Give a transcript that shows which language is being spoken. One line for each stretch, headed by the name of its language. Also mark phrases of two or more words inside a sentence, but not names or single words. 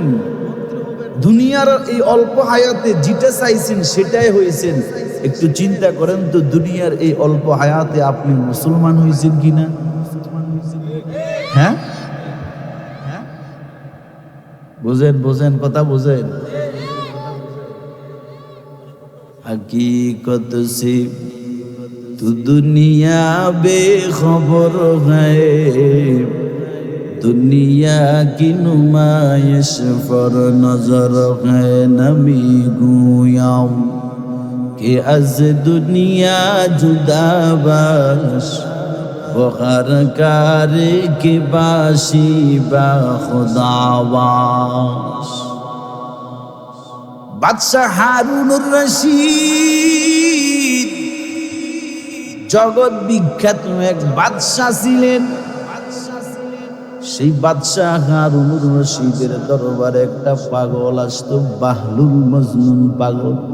Bangla: দুনিয়ার এই অল্প হায়াতে যেটা চাইছেন সেটাই হয়েছেন। একটু চিন্তা করেন তো, দুনিয়ার এই অল্প হায়াতে আপনি মুসলমান হয়েছেন কিনা। হ্যাঁ, বোঝেন কথা বোঝেন।
Urdu: حقیقت سے تو دنیا بےخبر ہے، دنیا کی نمائش پر نظر ہے,
Persian: نمی‌گویم که از دنیا جدا باش و هر کار که باشی با خدا باش.
Bangla: বাদশাহ হারুনুর রশিদ জগৎ বিখ্যাত এক বাদশাহ ছিলেন। সেই বাদশাহ হারুনুর রশিদের দরবারে একটা পাগল আসতো, বাহলুল মজনুন পাগল।